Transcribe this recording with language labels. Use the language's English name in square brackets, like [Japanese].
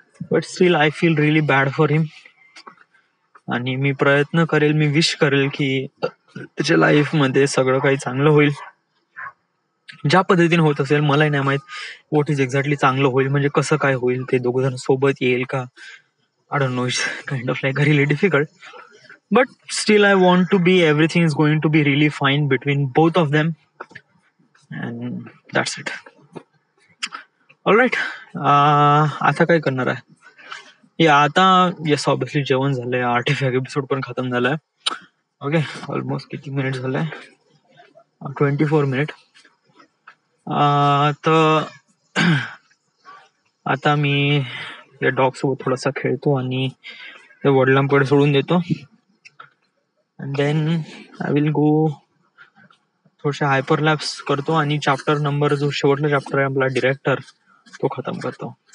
[English] but still I feel really bad for him, [Marathi] आणि मी प्रयत्न करेल, मी विश करेल की त्याच्या लाईफ मध्ये सगळं काही चांगलं होईल. ज्या पद्धतीने होत असेल, मलाही नाही माहित [English] what is exactly [Marathi] चांगलं होईल, म्हणजे कसं काय होईल, ते दोघ जण सोबत येईल का, [English] I don't know. It's kind of like really difficult, but still I want to be, everything is going to be really fine between both of them, and that's it. All right, [Marathi] आता काय करणार आहे या आता? Yes, obviously जेवण झालंय, artefact episode पण खतम झालाय. ओके, ऑलमोस्ट किती मिनिट झालाय? 24 मिनिट. तर आता मी या डॉग सोबत थोडासा खेळतो आणि त्या वडिलांकडे सोडून देतो, [English] and then I will go [Marathi] थोडेसे हायपरलॅप्स करतो आणि चॅप्टर नंबर, जो शेवटला चॅप्टर आहे आपला डिरेक्टर, तो खतम करतो.